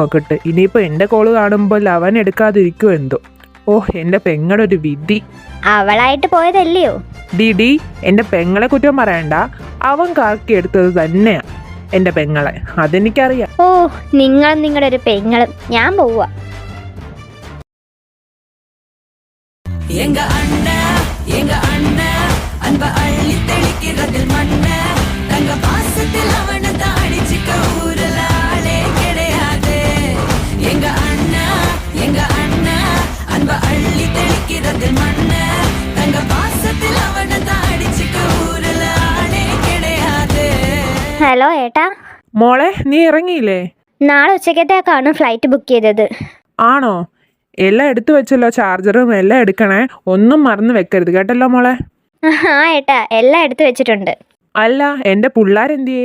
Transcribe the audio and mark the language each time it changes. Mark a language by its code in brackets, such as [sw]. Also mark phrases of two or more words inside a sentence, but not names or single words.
[ml] ഇനിയിപ്പോ എന്റെ കോള് കാണുമ്പോൾ അവൻ എടുക്കാതിരിക്കുമോ എന്തോ. ഓ എൻ്റെ പെങ്ങളുടെ ഒരു വിധി. അവളായിട്ട് പോയതല്ലയോ? ഡിഡി, എൻ്റെ പെങ്ങളെ കുറ്റം പറയണ്ട. അവൻ കാക്കി എടുത്തത് തന്നെയാ എൻ്റെ പെങ്ങളെ, അതെനിക്കറിയാം. ഓ, നിങ്ങളും നിങ്ങളുടെ ഒരു പെങ്ങളും. ഞാൻ പോവാ. [ta] எங்க அண்ணன் அன்ப அள்ளி தெளிக்கிறதில் மண்ண தங்க பாசத்தில் அவனை தான் அடிச்சுக்க ஊரல ஆளே கிடையாது. எங்க அண்ணன் அன்ப அள்ளி தெளிக்கிறதில் மண்ண தங்க பாசத்தில் அவனை தான் அடிச்சுக்க ஊரல ஆளே கிடையாது. [ml] ഹലോ ഏട്ടാ. മോളെ, നീ ഇറങ്ങിയില്ലേ? നാളെ ഉച്ചക്കത്തേക്കാണ് [en] flight book [ml] ചെയ്തത്. ആണോ? എല്ലാം എടുത്തു വെച്ചല്ലോ, ചാർജറും എല്ലാം എടുക്കണേ. ഒന്നും മറന്നു വെക്കരുത് കേട്ടല്ലോ മോളെ. ആ ഏട്ടാ, എല്ലാം എടുത്തു വെച്ചിട്ടുണ്ട്. അല്ല, എൻ്റെ പിള്ളേരെന്തിയേ?